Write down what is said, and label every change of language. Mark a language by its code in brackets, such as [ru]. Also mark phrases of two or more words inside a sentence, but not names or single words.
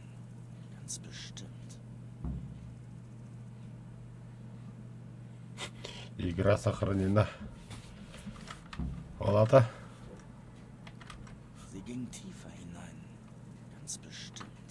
[de] Ganz bestimmt. [ru] Игра сохранена. Ладно. [de] Sie ging tiefer hinein. Ganz bestimmt.